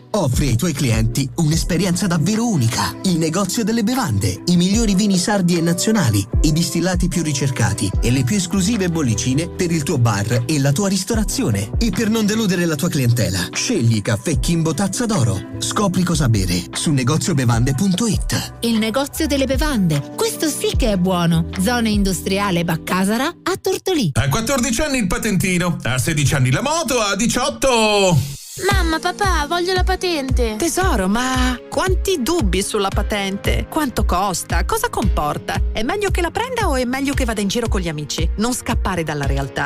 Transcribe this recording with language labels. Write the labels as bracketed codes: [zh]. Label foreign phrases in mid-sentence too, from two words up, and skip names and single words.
[it] Offri ai tuoi clienti un'esperienza davvero unica. Il negozio delle bevande, i migliori vini sardi e nazionali, i distillati più ricercati e le più esclusive bollicine per il tuo bar e la tua ristorazione. E per non deludere la tua clientela, scegli Caffè Kimbo Tazza d'Oro. Scopri cosa bere su negoziobevande.it. Il negozio delle bevande. Questo sì che è buono. Zona industriale Baccasara a Tortolì. A 14 anni il patentino, a 16 anni la moto, a 18... Mamma, papà, voglio la patente. Tesoro, ma quanti dubbi sulla patente? Quanto costa? Cosa comporta? È meglio che la prenda o è meglio che vada in giro con gli amici? Non scappare dalla realtà.